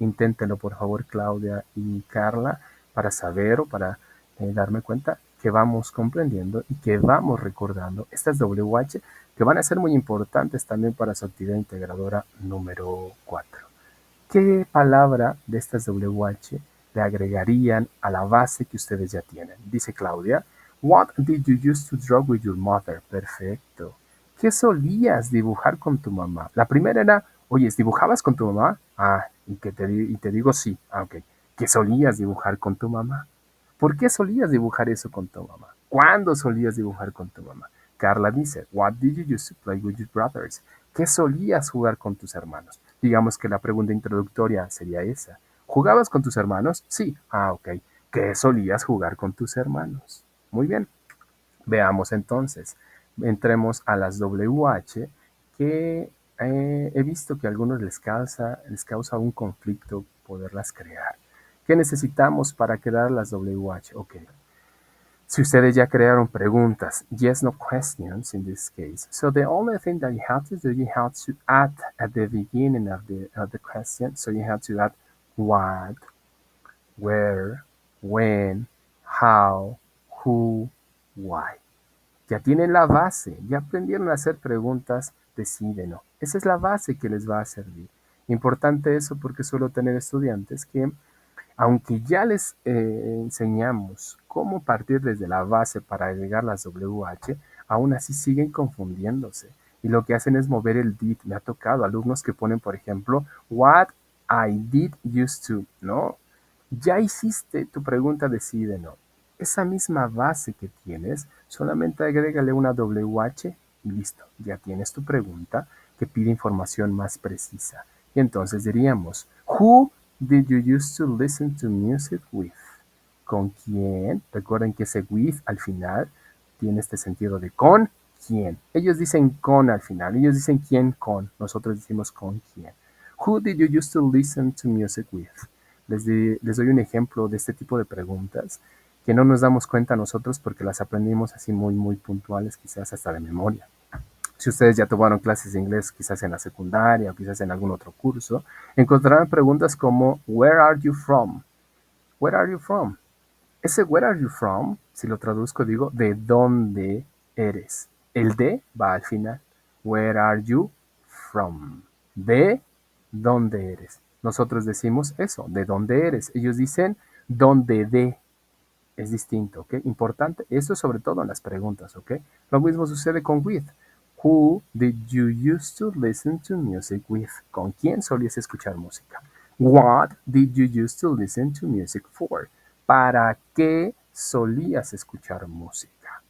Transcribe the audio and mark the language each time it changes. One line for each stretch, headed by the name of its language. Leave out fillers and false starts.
Spanish: Inténtenlo, por favor, Claudia y Carla, para saber o para darme cuenta que vamos comprendiendo y que vamos recordando estas WH que van a ser muy importantes también para su actividad integradora número 4. ¿Qué palabra de estas WH le agregarían a la base que ustedes ya tienen? Dice Claudia,
English: What did you use to draw with your mother?
Spanish: Perfecto. ¿Qué solías dibujar con tu mamá? La primera era, oye, ¿dibujabas con tu mamá? Ah, y te digo sí. Ah, ok. ¿Qué solías dibujar con tu mamá? ¿Por qué solías dibujar eso con tu mamá? ¿Cuándo solías dibujar con tu mamá? Carla dice,
English: What did you use to play with your brothers?
Spanish: ¿Qué solías jugar con tus hermanos? Digamos que la pregunta introductoria sería esa. ¿Jugabas con tus hermanos? Sí. Ah, ok. ¿Qué solías jugar con tus hermanos? Muy bien. Veamos entonces. Entremos a las WH que he visto que a algunos les causa un conflicto poderlas crear. ¿Qué necesitamos para crear las WH? Ok. Si ustedes ya crearon preguntas,
English: yes, no questions in this case. So the only thing that you have to do, you have to add at the beginning of the question. So you have to add what, where, when, how, who, why.
Spanish: Ya tienen la base, ya aprendieron a hacer preguntas de sí, de no. Esa es la base que les va a servir. Importante eso porque suelo tener estudiantes que aunque ya les enseñamos cómo partir desde la base para agregar las WH, aún así siguen confundiéndose. Y lo que hacen es mover el did. Me ha tocado alumnos que ponen, por ejemplo,
English: what I did used to.
Spanish: No, ya hiciste tu pregunta de sí y de no. Esa misma base que tienes, solamente agrégale una WH y listo. Ya tienes tu pregunta que pide información más precisa. Y entonces diríamos,
English: who did you used to listen to music with?
Spanish: ¿Con quién? Recuerden que ese with al final tiene este sentido de con quién. Ellos dicen con al final, ellos dicen quién con, nosotros decimos con quién.
English: Who did you used to listen to music with?
Spanish: Les doy un ejemplo de este tipo de preguntas que no nos damos cuenta nosotros porque las aprendimos así muy puntuales, quizás hasta de memoria. Si ustedes ya tomaron clases de inglés quizás en la secundaria o quizás en algún otro curso, encontrarán preguntas como
English: Where are you from? Where are you from?
Spanish: Ese
English: where are you from,
Spanish: si lo traduzco digo, ¿de dónde eres? El de va al final.
English: Where are you from?
Spanish: ¿De dónde eres? Nosotros decimos eso, ¿de dónde eres? Ellos dicen, ¿dónde de? Es distinto, ¿ok? Importante, eso sobre todo en las preguntas, ¿ok? Lo mismo sucede con with.
English: Who did you used to listen to music with?
Spanish: ¿Con quién solías escuchar música?
English: What did you used to listen to music for?
Spanish: ¿Para qué solías escuchar música?